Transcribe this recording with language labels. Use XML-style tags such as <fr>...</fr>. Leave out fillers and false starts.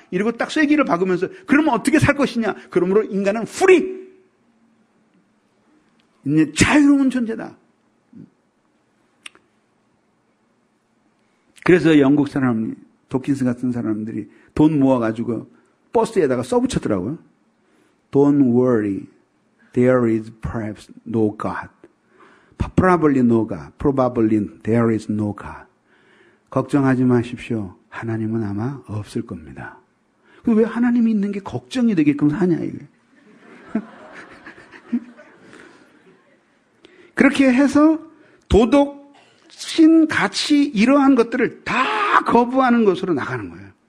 <ko>이러고 딱 쇠기를 박으면서 그러면 어떻게 살 것이냐. 그러므로 인간은 프리, 자유로운 존재다. 그래서 영국 사람, 도킨스 같은 사람들이 돈 모아가지고 버스에다가 써붙였더라고요.</ko> <en>Don't worry, there is perhaps no God. Probably no God. Probably there is no God.</en> <ko>걱정하지 마십시오. 하나님은 아마 없을 겁니다. 근데 왜 하나님이 있는 게 걱정이 되게끔 사냐, 이게. 그렇게 해서 도덕, 신, 가치 이러한 것들을 다 거부하는 것으로 나가는 거예요.</ko>